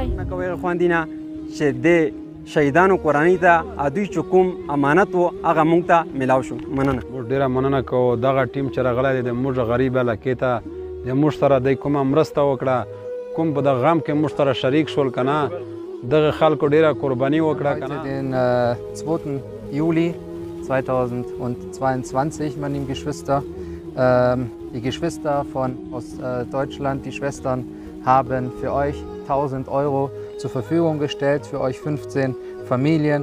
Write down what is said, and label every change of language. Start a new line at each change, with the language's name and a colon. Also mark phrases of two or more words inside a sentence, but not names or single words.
Pashto: نه کوي خواندینه چې د شهیدانو قرآني ته ادوی چې کوم امانت و هغه مونږ ته ملاو شو. مننه. موږ ډیره مننه کوو. دغه ټیم چې راغلی دی د موږ غریب علاقې ته د موږ سره دی کومه مرسته وکړه، کوم په دغه غم کې موږ سره شریک شول که نه، دغه خلکو ډیره قرباني وکړه که نه.
German: Den 2. Juli 2022, meine lieben Geschwister. Die Geschwister aus Deutschland, die Schwestern, haben für euch 1000 € zur Verfügung gestellt, für euch 15 Familien.